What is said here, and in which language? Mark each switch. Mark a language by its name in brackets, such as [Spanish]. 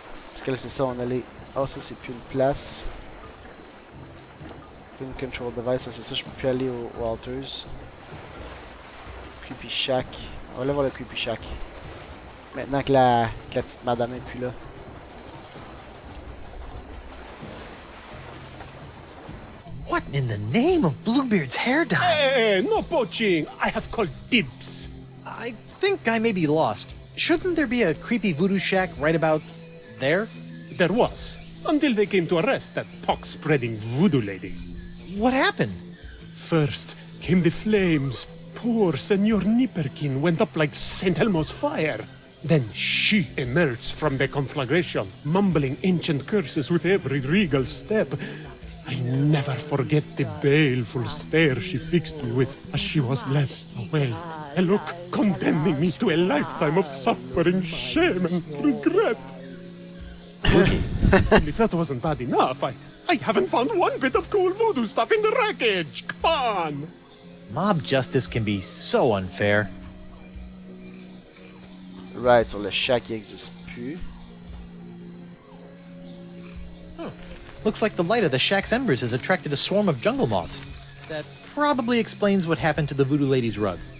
[French] Parce que là c'est ça, on allait... Oh, ça c'est plus une place. Wind control device, ça c'est ça, je peux plus aller aux altars. Creepy Shack. On va aller voir le Creepy Shack. Maintenant que la petite madame est plus là. [English] What in the name of Bluebeard's hair dye? Hey, no poaching. I have called dibs. I think I may be lost. Shouldn't there be a creepy voodoo shack right about there? There was, until they came to arrest that pox-spreading voodoo lady. What happened? First came the flames. Poor Senor Nipperkin went up like St. Elmo's fire. Then she emerged from the conflagration, mumbling ancient curses with every regal step. I'll never forget the baleful stare she fixed me with as she was led away. A look condemning me to a lifetime of suffering, shame, and regret. And if that wasn't bad enough, I haven't found one bit of cool voodoo stuff in the wreckage. Come on! Mob justice can be so unfair. [French] Right, sur le chat qui existe plus. [English] Looks like the light of the shack's embers has attracted a swarm of jungle moths. That probably explains what happened to the voodoo lady's rug.